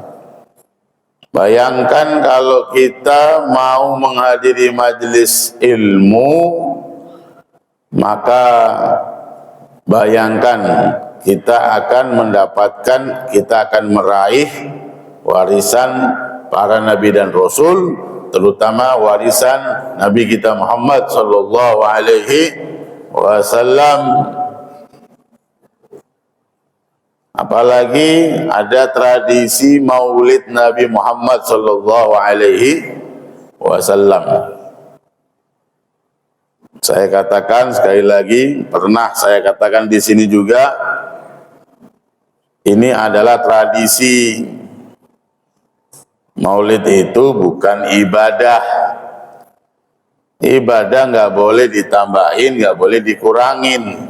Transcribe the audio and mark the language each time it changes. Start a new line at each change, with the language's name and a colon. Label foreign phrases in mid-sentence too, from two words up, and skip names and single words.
Indonesian: Bayangkan kalau kita mau menghadiri majelis ilmu, maka bayangkan kita akan mendapatkan, kita akan meraih warisan para nabi dan rasul, terutama warisan Nabi kita Muhammad
Arabic: صلى الله عليه وسلم.
Indonesian: Apalagi ada tradisi Maulid Nabi Muhammad
Arabic: صلى الله عليه وسلم.
Indonesian: Saya katakan sekali lagi, pernah saya katakan di sini juga, ini adalah tradisi. Maulid itu bukan ibadah. Ibadah nggak boleh ditambahin, nggak boleh dikurangin.